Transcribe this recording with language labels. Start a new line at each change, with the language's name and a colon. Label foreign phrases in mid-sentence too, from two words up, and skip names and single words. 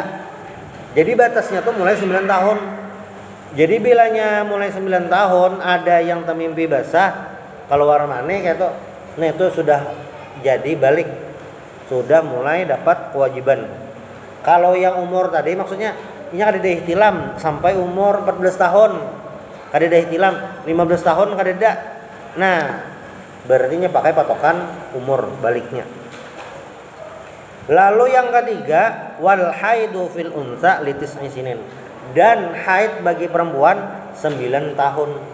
Banjar: Jadi batasnya tuh mulai 9 tahun. Jadi bilanya mulai 9 tahun ada yang mimpi basah keluar mani kayak itu.
Indonesian: Nah, itu sudah jadi balik. Sudah mulai dapat kewajiban. Kalau yang umur tadi maksudnya ini ada ihtilam sampai umur 14 tahun.
Banjar: Kadeda ihtilam 15 tahun kadeda. Nah, berarti pakai patokan umur baliknya.
Arabic: Lalu yang ketiga, والحيض في الأنثى لتسع سنين.
Indonesian: Dan haid bagi perempuan 9 tahun.